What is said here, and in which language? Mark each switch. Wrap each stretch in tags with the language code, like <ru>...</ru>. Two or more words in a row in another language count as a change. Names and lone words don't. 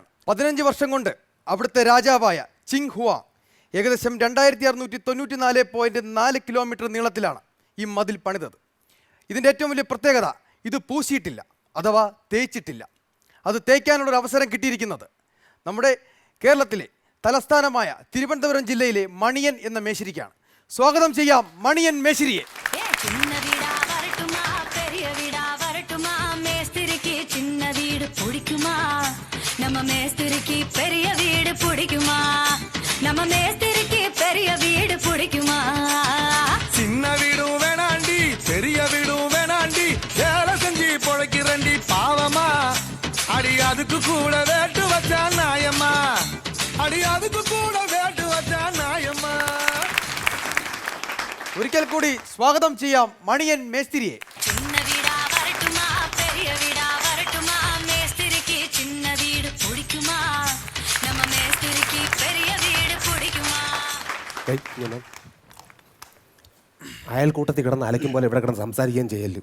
<ml>15 വർഷം കൊണ്ട് അവിടുത്തെ രാജാവായ ചിങ് ഹുവ ഏകദേശം 2694.4 കിലോമീറ്റർ നീളത്തിലാണ് ഈ മതിൽ പണിതത്. ഇതിൻ്റെ ഏറ്റവും വലിയ പ്രത്യേകത ഇത് പൂശിയിട്ടില്ല, അഥവാ തേച്ചിട്ടില്ല. അത് തേക്കാനുള്ളൊരു അവസരം കിട്ടിയിരിക്കുന്നത് നമ്മുടെ കേരളത്തിലെ തലസ്ഥാനമായ തിരുവനന്തപുരം ജില്ലയിലെ മണിയൻ എന്ന മേശിരിക്കാണ്. സ്വാഗതം ചെയ്യാം മണിയൻ മേശിരിയെ.</ml> <ta>சின்ன வீடும் வேணாண்டி பெரிய வீடும் வேணாண்டி வேலை செஞ்சு பொழைக்கிறண்டி பாவமா அடி அதுக்கு கூட வேட்டு வச்சா நாயம்மா அடி அதுக்கு கூட வேட்டு வச்சா நாயம்மா.</ta> <ml>ഒരിക്കൽ കൂടി സ്വാഗതം ചെയ്യാം മണിയൻ മേസ്തിരിയെ. അയൽക്കൂട്ടത്തിൽ കിടന്ന് അലയ്ക്കും പോലെ ഇവിടെ കിടന്ന് സംസാരിക്കുകയും ചെയ്യല്ലോ.</ml>